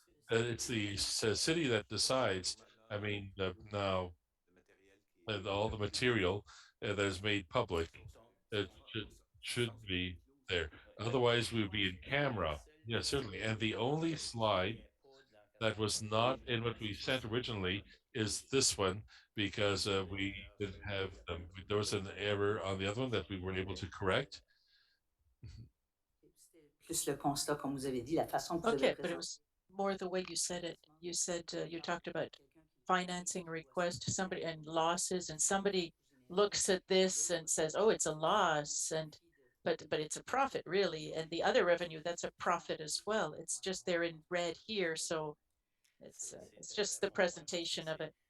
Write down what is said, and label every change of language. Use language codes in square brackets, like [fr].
[en] It's the city that decides. I mean, now all the material that is made public it should be there. Otherwise, we would be in camera. Yeah, certainly. And the only slide that was not in what we sent originally is this one because we didn't have there was an error on the other one that we weren't able to correct. [fr] Plus le constat, comme vous avez dit, la façon que vous avez [en] Okay, but it [fr] présenté. [en] was more the way you said it. You said, you talked about financing request to somebody and losses, and somebody looks at this and says, oh, it's a loss, and but it's a profit really, and the other revenue, that's a profit as well. It's just they're in red here, so it's just the presentation of it.